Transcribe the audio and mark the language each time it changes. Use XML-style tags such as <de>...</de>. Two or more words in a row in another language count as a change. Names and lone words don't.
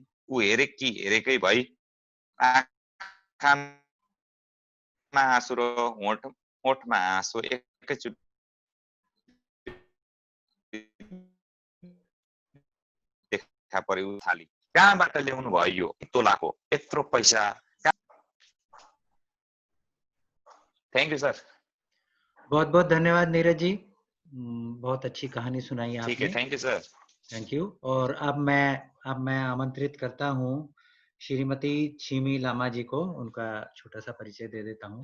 <ne>ऊ हेरेकी हेरेकै भई आँखामा आँसु र होठमा आँसु एकैचोटि देखा पर्यो। थाली कहाँबाट ल्याउनु भयो यो तोलाको यत्रो पैसा?</ne> <en>thank you sir.</en> <hi>बहुत बहुत धन्यवाद नीरज जी, बहुत अच्छी कहानी सुनाई आपने। ठीक है,</hi> <en>thank you sir. thank you.</en> <hi>और अब मैं आमंत्रित करता हूँ श्रीमती छिमी लामा जी को, उनका छोटा सा परिचय दे देता हूँ।</hi>